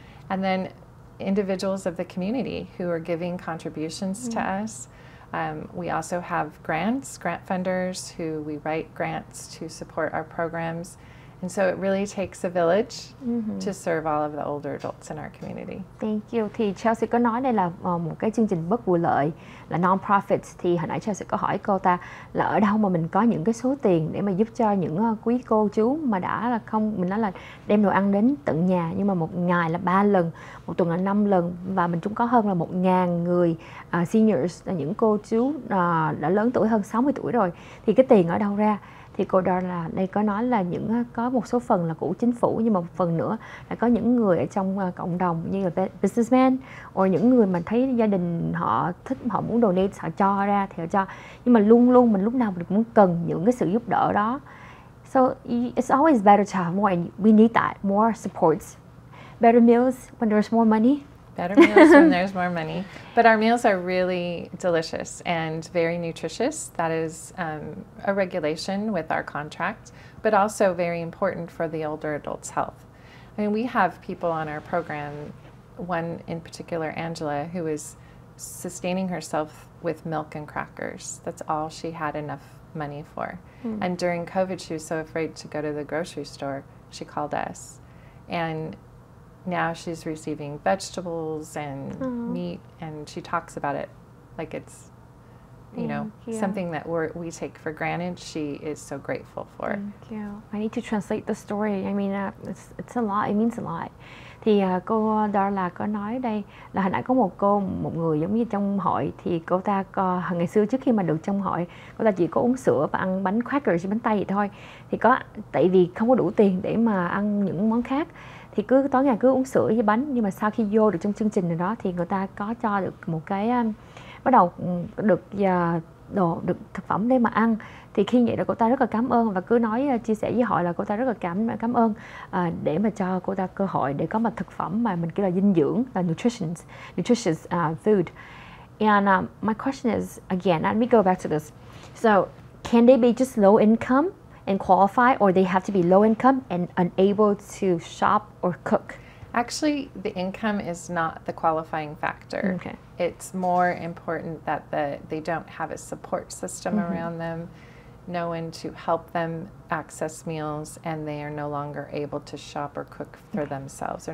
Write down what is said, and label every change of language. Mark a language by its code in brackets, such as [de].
[en] And then individuals of the community who are giving contributions to us. We also have grant funders who we write grants to support our programs. And so it really takes a village to serve all of the older adults in our community. Thank you. [vi] Thì Chelsea có nói đây là một cái chương trình bất vụ lợi, là non-profit. Thì hồi nãy Chelsea có hỏi cô ta là ở đâu mà mình có những cái số tiền để mà giúp cho những quý cô chú mà đã là không, mình nói là đem đồ ăn đến tận nhà, nhưng mà một ngày là 3 lần, một tuần là 5 lần, và mình cũng có hơn là 1.000 người seniors, là những cô chú đã lớn tuổi, hơn 60 tuổi rồi. Thì cái tiền ở đâu ra? Thì cô Darla đây có nói là có một số phần là của chính phủ, nhưng mà một phần nữa là có những người ở trong cộng đồng như là businessman, hoặc những người mà thấy gia đình họ thích, họ muốn donate, họ cho ra thì họ cho. Nhưng mà luôn luôn mình lúc nào mình cũng cần những cái sự giúp đỡ đó. [en] So it's always better to have more, and we need that, more supports. Better meals when there's more money. Better meals when there's more money. But our meals are really delicious and very nutritious. That is a regulation with our contract, but also very important for the older adults' health. I mean, we have people on our program, one in particular, Angela, who is sustaining herself with milk and crackers. That's all she had enough money for. And during COVID, she was so afraid to go to the grocery store, she called us. And now she's receiving vegetables and meat, and she talks about it like it's, something that we take for granted. She is so grateful for. Thank you. I need to translate the story. I mean, it's a lot. It means a lot. [vi] Thì cô Darla có nói đây là hồi nãy có một người giống như trong hội, thì cô ta ngày xưa trước khi mà được trong hội, cô ta chỉ có uống sữa và ăn bánh crackers, bánh tây vậy thôi. Thì tại vì không có đủ tiền để mà ăn những món khác, thì cứ tối ngày cứ uống sữa với bánh. Nhưng mà sau khi vô được trong chương trình này đó, thì người ta có cho được một cái bắt đầu được đồ được thực phẩm để mà ăn. Thì khi vậy là cô ta rất là cảm ơn và cứ nói chia sẻ với họ là cô ta rất là cảm ơn để mà cho cô ta cơ hội để có một thực phẩm mà mình kêu là dinh dưỡng, là nutritious food. [en] And my question is, again, let me go back to this. So, can they be just low income and qualify, or they have to be low income and unable to shop or cook? Actually, the income is not the qualifying factor. Okay. It's more important that they don't have a support system around them, no one to help them access meals, and they are no longer able to shop or cook for themselves.